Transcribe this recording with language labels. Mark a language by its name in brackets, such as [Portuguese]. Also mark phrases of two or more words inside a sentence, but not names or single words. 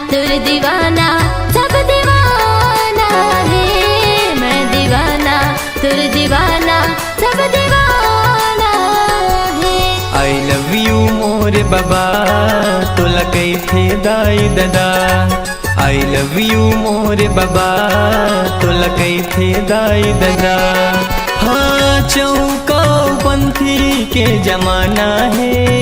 [Chhattisgarhi] तुर दीवाना सब दीवाना है। मैं दीवाना तुर दीवाना सब दीवाना है। [English] I love you [Chhattisgarhi] मोर बाबा तोला कैथे दाई दादा। [English] I love you [Chhattisgarhi] मोर बाबा तोला कैथे दाई दादा। हाँ चौका पंथी के जमाना है।